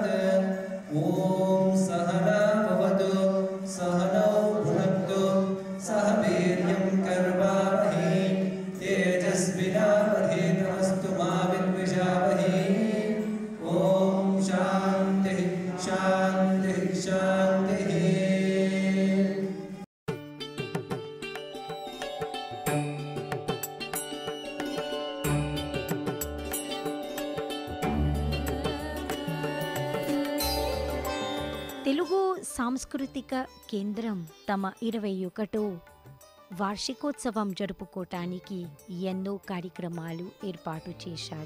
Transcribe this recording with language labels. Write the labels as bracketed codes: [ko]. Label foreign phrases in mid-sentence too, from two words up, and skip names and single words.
[sa] ओम सहना भवतु सहनौ भुनक्तु सह वीर्यं कर्वावहै तेजस्विनावधीतमस्तु मा विद्विषावहै. ओम शान्तिः शान्तिः शान्तिः. [te] తెలుగు సాంస్కృతిక కేంద్రం తమ 21వ వార్షికోత్సవం జరుపుకోవటానికి ఎన్నో కార్యక్రమాలు ఏర్పాటు చేశారు.